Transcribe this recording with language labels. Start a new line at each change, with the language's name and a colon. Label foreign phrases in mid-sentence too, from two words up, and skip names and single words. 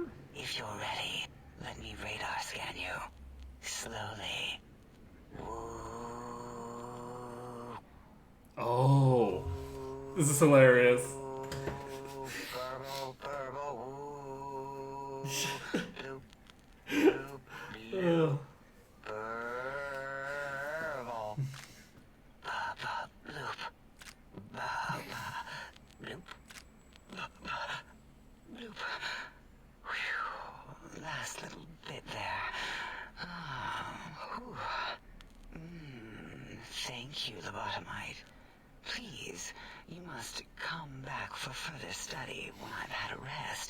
English: if you're ready. Let me radar scan you. Slowly. Oh. This is hilarious. Burble, burble, woo. Loop, loop, Ugh. loop. Burble. Ba-ba, loop. Ba-ba, loop. Ba-ba, loop. Whew. Last little bit there. Whew. Thank you, lobotomite. Please, you must come back for further study when I've had a rest.